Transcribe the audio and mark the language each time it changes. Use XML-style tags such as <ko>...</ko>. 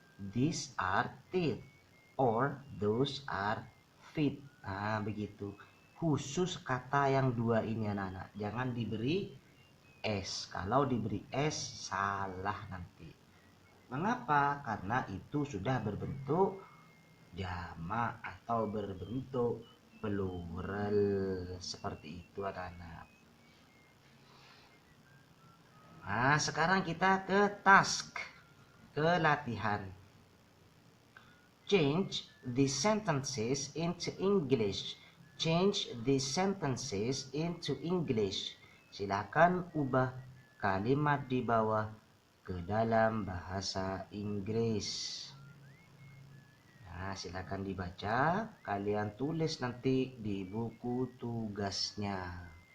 <en>These are teeth or those are feet.</en> <id>Nah, begitu. Khusus kata yang dua ini, anak-anak. Jangan diberi S. Kalau diberi S, salah nanti. Mengapa? Karena itu sudah berbentuk jamak atau berbentuk plural. Seperti itu, anak-anak. Nah, sekarang kita ke task, ke latihan.</id> <en>Change the sentences into English. Change the sentences into English.</en> <id>Silakan ubah kalimat di bawah ke dalam bahasa Inggris. Nah, silakan dibaca. Kalian tulis nanti di buku tugasnya.</id>